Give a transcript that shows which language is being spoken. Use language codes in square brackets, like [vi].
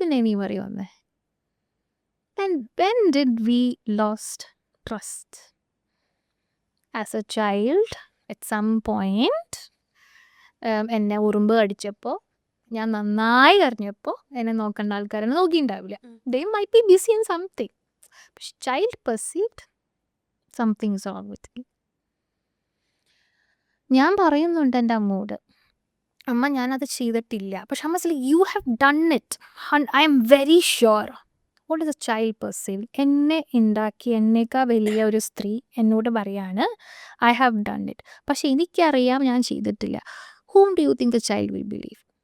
[ml] പിന്നെ നീ പറയുന്നേ, [en] and when did we lost trust? As a child, at some point, [ml] എന്നെ ഉറുമ്പ് കടിച്ചപ്പോൾ ഞാൻ നന്നായി കരഞ്ഞപ്പോൾ എന്നെ നോക്കേണ്ട ആൾക്കാരെന്നെ നോക്കിയിട്ടുണ്ടാവില്ല. [en] They might be busy in something. പക്ഷെ child perceived something is wrong with me. [ml] ഞാൻ പറയുന്നുണ്ട് എൻ്റെ അമ്മോട്, അമ്മ ഞാനത് ചെയ്തിട്ടില്ല. [en] പക്ഷെ അമ്മ like you have done it, I'm very sure. What is a child perceive? [ml] എന്നെ ഉണ്ടാക്കി എന്നേക്കാൾ വലിയ ഒരു സ്ത്രീ എന്നോട് പറയാണ് [en] I have done it, [ml] പക്ഷെ എനിക്കറിയാം ഞാൻ ചെയ്തിട്ടില്ല. [en] whom do you think a child will believe?